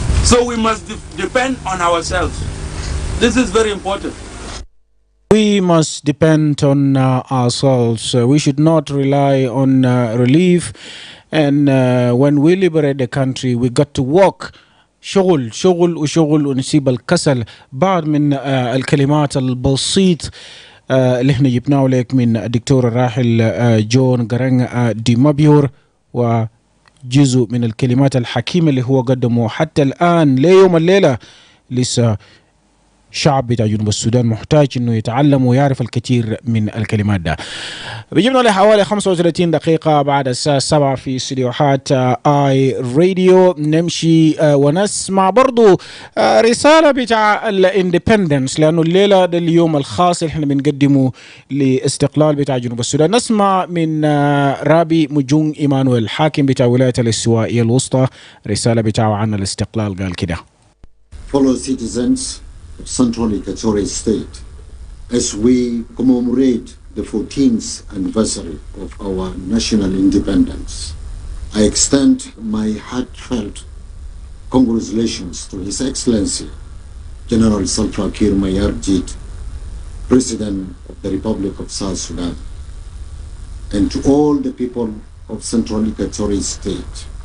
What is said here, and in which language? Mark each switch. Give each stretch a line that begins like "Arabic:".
English: So we must depend on ourselves. This is very important. We must depend on ourselves. We should not rely on relief. And when we liberate the country, we got to work.
Arabic: شغل وشغل ونسيب الكسل. بعض من الكلمات البسيط اللي احنا جبناه لك من الدكتور الراحل جون غرانغ دي مابيور، وجزء من الكلمات الحكيمة اللي هو قدمه حتى الآن ليوم الليلة. لسه شعب بتاع جنوب السودان محتاج انه يتعلم ويعرف الكثير من الكلمات ده. بيجيبنا لحوالي 35 دقيقة بعد الساعة 7 في استديوهات اي راديو. نمشي ونسمع برضو رسالة بتاع الاندبندنس، لانه الليلة ده اليوم الخاص اللي احنا بنقدمه لاستقلال بتاع جنوب السودان. نسمع من رابي مجون إيمانويل حاكم بتاع ولاية الاستوائية الوسطى، رسالة بتاعه عن الاستقلال. قال كده:
English: Fellow citizens of Central Equatorial State, as we commemorate the 14th anniversary of our national independence, I extend my heartfelt congratulations to His Excellency General Salva Kiir Mayardit, President of the Republic of South Sudan, and to all the people of Central Equatorial State.